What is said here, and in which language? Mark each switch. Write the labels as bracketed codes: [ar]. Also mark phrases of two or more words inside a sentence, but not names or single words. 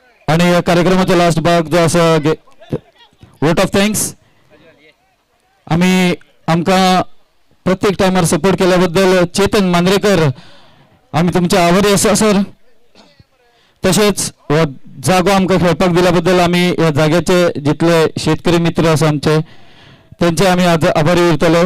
[kok] आणि या कार्यक्रमाचा लास्ट भाग जो असा [en] vote of thanks. [kok] आम्ही आमकां प्रत्येक टायमार सपोर्ट केल्याबद्दल चेतन मांद्रेकर आम्ही तुमचे आभारी आसा सर. तसेच हो जागो आमकां खेळपाक दिल्या बद्दल आम्ही ह्या जाग्याचे जितले शेतकरी मित्र आसा आमचे त्यांचे आम्ही आभारी उरतले.